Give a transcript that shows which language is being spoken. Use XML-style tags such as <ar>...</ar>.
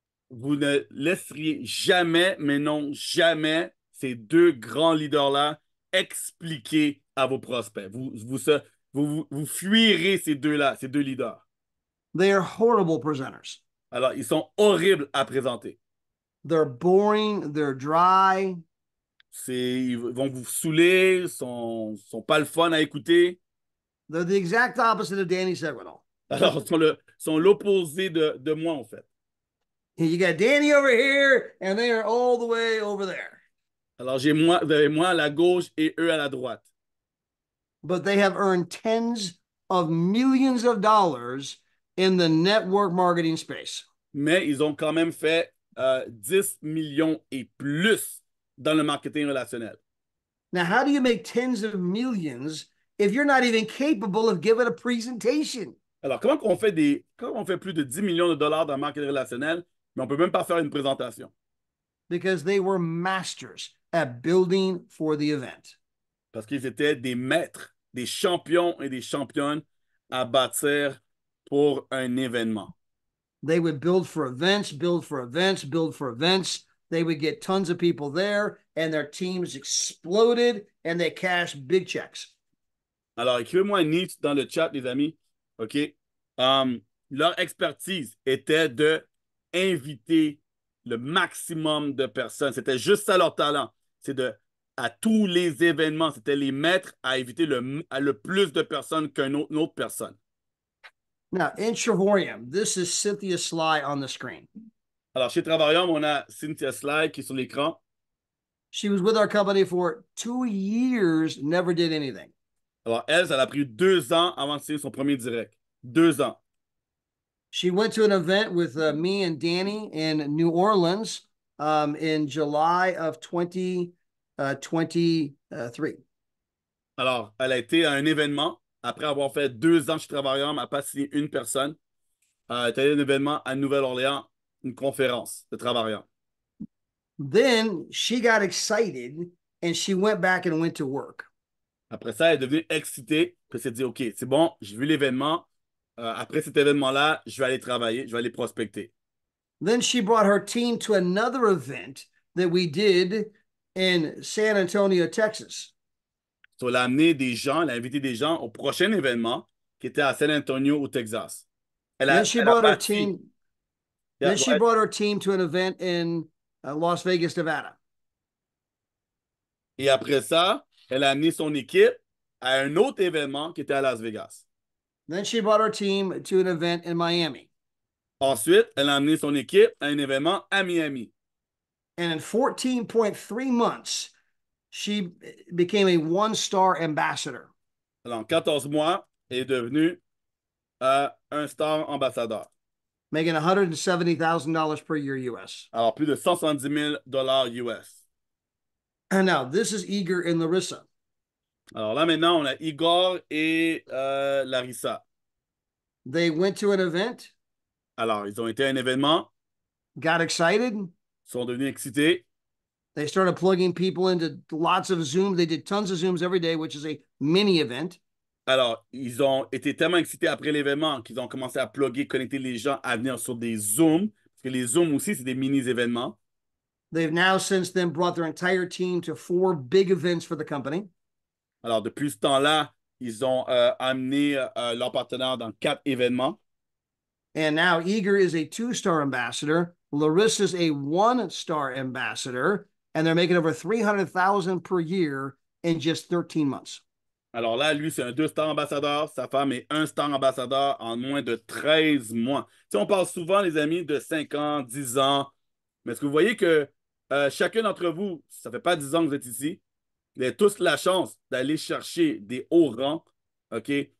<fr>vous ne laisseriez jamais, mais non jamais, ces deux grands leaders-là, expliquez à vos prospects. Vous fuirez ces deux-là, ces deux leaders.</fr> <en>They are horrible presenters.</en> <fr>Alors, ils sont horribles à présenter.</fr> <en>They're boring, they're dry.</en> <fr>Ils vont vous saouler, sont pas le fun à écouter.</fr> <en>They're the exact opposite of Danny Seguinal.</en> <fr>Alors, sont l'opposé de moi, en fait.</fr> <en>You got Danny over here, and they are all the way over there.</en> <fr>Alors, vous avez moi à la gauche et eux à la droite.</fr> <en>But they have earned tens of millions of dollars in the network marketing space.</en> <fr>Mais ils ont quand même fait 10 millions et plus dans le marketing relationnel.</fr> <en>Now, how do you make tens of millions if you're not even capable of giving a presentation?</en> <fr>Alors, comment on fait plus de 10 millions de dollars dans le marketing relationnel, mais on peut même pas faire une présentation?</fr> <en>Because they were masters at building for the event.</en> <fr>Parce qu'ils étaient des maîtres, des champions et des championnes à bâtir pour un événement.</fr> <en>They would build for events, build for events, build for events. They would get tons of people there, and their teams exploded, and they cashed big checks.</en> <fr>Alors, écrivez-moi NEET dans le chat, les amis. OK? Leur expertise était de inviter le maximum de personnes. C'était juste ça leur talent. C'est à tous les événements, c'était les maîtres à inviter le plus de personnes qu'une autre personne.</fr> <en>Now, in Trevorium, this is Cynthia Sly on the screen.</en> <fr>Alors, chez Travaillom, on a Cynthia Sly qui est sur l'écran.</fr> <en>She was with our company for 2 years, never did anything.</en> <fr>Alors, elle, ça a pris 2 ans avant de signer son premier direct. 2 ans.</fr> <en>She went to an event with me and Danny in New Orleans in July of 2023.</en> <fr>Alors, elle a été à un événement après avoir fait 2 ans chez Travaillom, elle n'a pas signé une personne. Elle est allée à un événement à Nouvelle-Orléans, une conférence de Travaillom.</fr> <en>Then she got excited and she went back and went to work.</en> <fr>Après ça, elle est devenue excitée, puis elle s'est dit, OK, c'est bon, j'ai vu l'événement. Après cet événement-là, je vais aller travailler, je vais aller prospecter.</fr> <en>Then she brought her team to another event that we did in San Antonio, Texas.</en> <fr>So, elle a invité des gens au prochain événement qui était à San Antonio, au Texas.</fr> <en>Then she brought her team. Yeah, Then she brought her team to an event in Las Vegas, Nevada.</en> <fr>Et après ça, elle a amené son équipe à un autre événement qui était à Las Vegas.</fr> <en>Then she brought her team to an event in Miami.</en> <fr>Ensuite, elle a amené son équipe à un événement à Miami.</fr> <en>And in 14.3 months, she became a one-star ambassador.</en> <fr>Alors, en 14 mois, elle est devenue un star ambassadeur.</fr> <en>Making $170,000 per year US.</en> <fr>Alors, plus de 170 000 dollars US.</fr> <en>And now, this is Igor and Larissa.</en> <fr>Alors là, maintenant, on a Igor et Larissa.</fr> <en>They went to an event.</en> <fr>Alors, ils ont été à un événement.</fr> <en>Got excited.</en> <fr>Sont devenus excités.</fr> <en>They started plugging people into lots of Zooms. They did tons of Zooms every day, which is a mini event.</en> <fr>Alors, ils ont été tellement excités après l'événement qu'ils ont commencé à plugger, connecter les gens à venir sur des Zooms. Parce que les Zooms aussi, c'est des mini-événements.</fr> <en>They've now since then brought their entire team to 4 big events for the company.</en> <fr>Alors, depuis ce temps-là, ils ont amené leurs partenaires dans 4 événements.</fr> <en>And now Igor is a 2-star ambassador. Larissa's a 1-star ambassador. And they're making over $300,000 per year in just 13 months.</en> <fr>Alors là, lui, c'est un 2-star ambassadeur. Sa femme est 1-star ambassadeur en moins de 13 mois. Tu sais, on parle souvent, les amis, de 5 ans, 10 ans. Mais est-ce que vous voyez que chacun d'entre vous, ça fait pas 10 ans que vous êtes ici, vous avez tous la chance d'aller chercher des hauts rangs, OK?</fr>